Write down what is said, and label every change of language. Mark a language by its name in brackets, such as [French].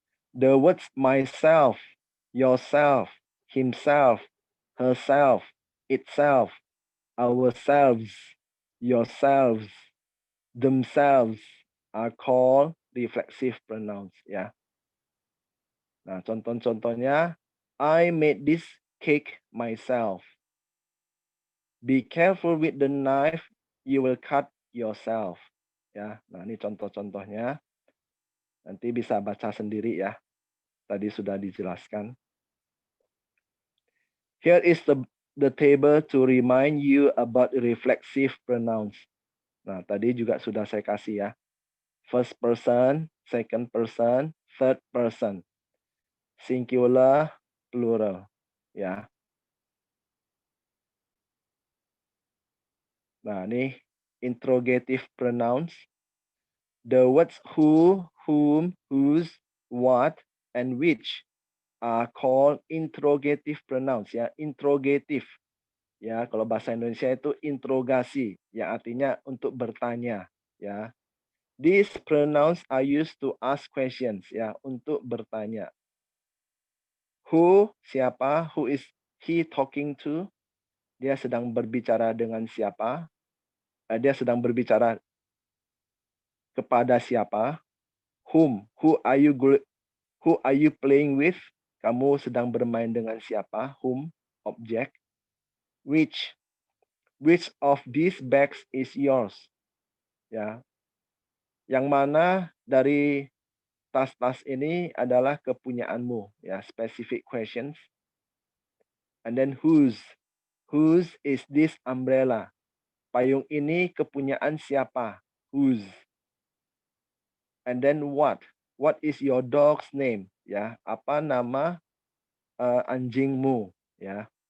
[English] The words myself, yourself, himself, herself, itself, ourselves, yourselves, themselves are called reflexive pronouns ya. [Indonesian] Nah, contoh-contohnya, [English] I made this cake myself. Be careful with the knife, you will cut yourself. [Indonesian] Ya, nah ini contoh-contohnya. Nanti bisa baca sendiri ya. Tadi sudah dijelaskan. [English] Here is the table to remind you about reflexive pronouns. [Indonesian] Nah, tadi juga sudah saya kasih ya. [English] First person, second person, third person. Singular, plural. Ya. Nah, ini interrogative pronouns. The words who, whom, whose, what, and which are called interrogative pronouns ya. Interrogative. [Indonesian] Ya, kalau bahasa Indonesia itu interogasi, yang artinya untuk bertanya, ya. [English] These pronouns are used to ask questions, ya, [Indonesian] untuk bertanya. [English] Who, [Indonesian] siapa? [English] Who is he talking to? [Indonesian] Dia sedang berbicara dengan siapa? Dia sedang berbicara kepada siapa? [English] Whom, who are you playing with? [Indonesian] Kamu sedang bermain dengan siapa? [English] Whom, object. Which of these bags is yours? [Indonesian] Ya. Yang mana dari tas-tas ini adalah kepunyaanmu? [English] Ya, specific questions. And then whose is this umbrella? [Indonesian] Payung ini kepunyaan siapa? [English] Whose. And then what is your dog's name? [Indonesian] Ya, apa nama anjingmu? Ya.